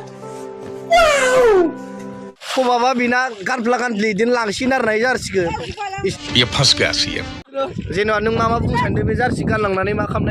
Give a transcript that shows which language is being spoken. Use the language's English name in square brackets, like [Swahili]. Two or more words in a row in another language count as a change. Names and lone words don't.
[Bodo] Wow! समाबा बिना गानफ्ला गानफ्लि बिदिनो लांसिगोन आरो ना जार्सिखौ [Hindi] ये फंस गया सीएम [Bodo] जेनेबा नों मा बुंनो सानदों बे जार्सि गानलांनानै मा खालामनाय